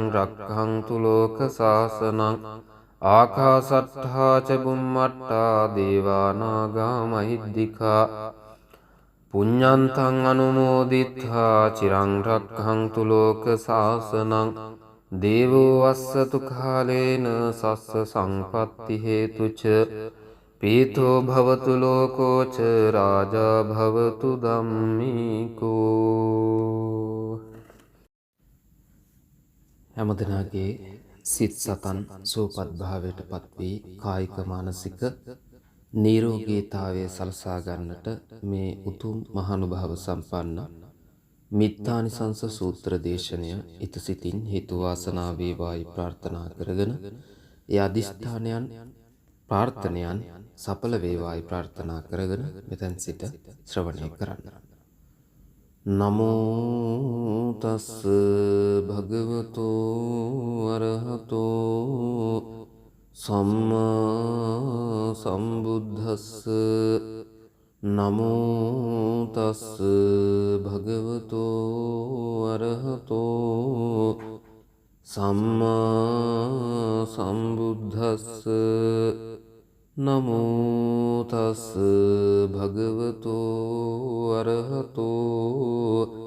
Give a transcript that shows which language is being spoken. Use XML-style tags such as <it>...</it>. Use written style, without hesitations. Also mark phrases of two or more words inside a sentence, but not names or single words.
<pi>රක්ඛන්තු ලෝක සාසනං ආකාසට්ඨා ච බුම්මට්ඨා දේවානාගා මහිද්దికා පුඤ්ඤන්තං අනුමෝදිත්වා චිරං රක්ඛන්තු ලෝක සාසනං දේවෝ වස්සතු කාලේන සස්ස සංපත්ති හේතුච පීතෝ භවතු ලෝකෝ ච රාජා භවතු ධම්මිකෝ.</pi> <si>හැමදෙනාගේ සිත් සතන් සෝපත් භාවයට පත්වී කායික මානසික නිරෝගීතාවය සලසා ගන්නට මේ උතුම් මහානුභාව සම්පන්න මිත්තානිසංස සූත්‍ර දේශනය ඉතසිතින් හේතු වාසනා වේවායි ප්‍රාර්ථනා කරගෙන ඒ අදිෂ්ඨානයන් ප්‍රාර්ථනයන් සඵල වේවායි ප්‍රාර්ථනා කරගෙන මෙතෙන් සිට ශ්‍රවණය කරන්න.</si> <pi>නමෝ තස් භගවතු අරහතෝ සම්මා සම්බුද්දස්ස නමෝ තස් භගවතු අරහතෝ සම්මා සම්බුද්දස්ස නමෝ තස් භගවතු අරහතෝ</pi>